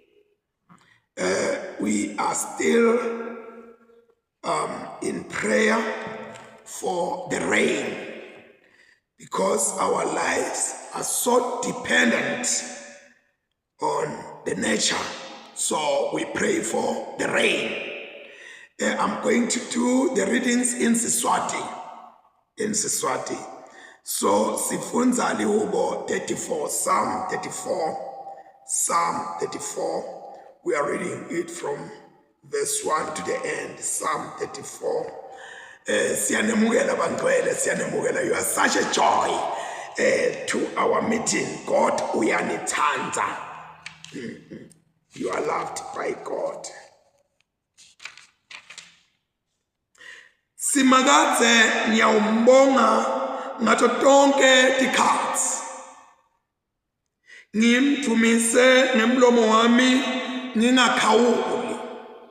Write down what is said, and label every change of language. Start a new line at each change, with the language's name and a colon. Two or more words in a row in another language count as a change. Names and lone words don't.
English: We are still in prayer for the rain, because our lives are so dependent on the nature. So we pray for the rain. I'm going to do the readings in Siswati.
Swati: So sifunza lihubo 34,
English: Psalm 34. We are reading it from verse 1 to the end, Psalm 34.
Swati: Siyanemukela bangcwele, siyanemukela.
English: You are such a joy to our meeting. God uyanithanda. You are loved by God.
Swati: Simakadze ngiyawumbonga ngato tonke tikhatsi. Ngimdumise ngemlomo wami ngingakhawuli.